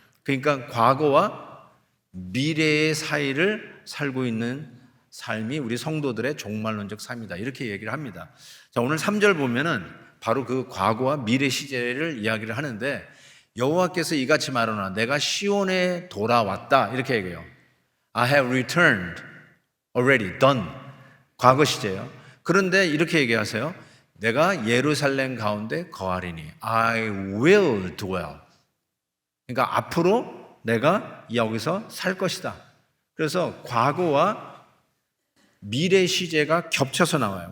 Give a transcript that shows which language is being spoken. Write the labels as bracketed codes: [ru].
[ko] 그러니까 과거와 미래의 사이를 살고 있는 삶이 우리 성도들의 종말론적 삶이다 이렇게 얘기를 합니다. 자, 오늘 3절 보면은 바로 그 과거와 미래 시제를 이야기를 하는데 여호와께서 이같이 말하노라 내가 시온에 돌아왔다 이렇게 얘기해요. [en] I have returned, already done. [ko] 과거 시제예요. 그런데 이렇게 얘기하세요. 내가 예루살렘 가운데 거하리니 [en] I will dwell. [ko] 그러니까 앞으로 내가 여기서 살 것이다. 그래서 과거와 미래 시제가 겹쳐서 나와요.